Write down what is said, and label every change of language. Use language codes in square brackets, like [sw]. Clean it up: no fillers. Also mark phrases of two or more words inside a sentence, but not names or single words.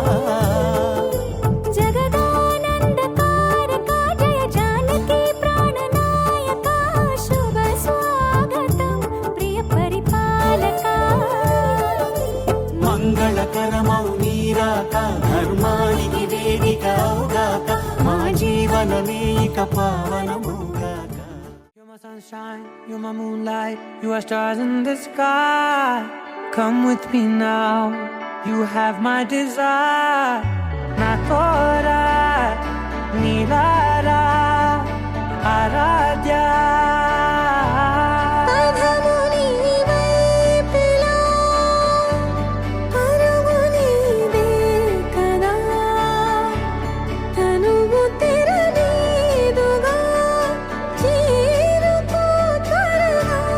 [te] జగదానందకారక జయ జానకి ప్రాణనాయక శుభ స్వాగతం ప్రియ పరిపాలక మంగళకరమౌ నీరాక ధర్మానికి వేదిక అవుగాక మా జీవనమే ఇక పావనమౌగాక. [en] You're my sunshine, you're my moonlight, you are stars in the sky. Come with me now, you have my desire. Na tora, nilara, aradya. [te] పదము నీవైపులా, పరుగు నీదే కదా, తనువు తెరనీదుగా, చేరుకో త్వరగా.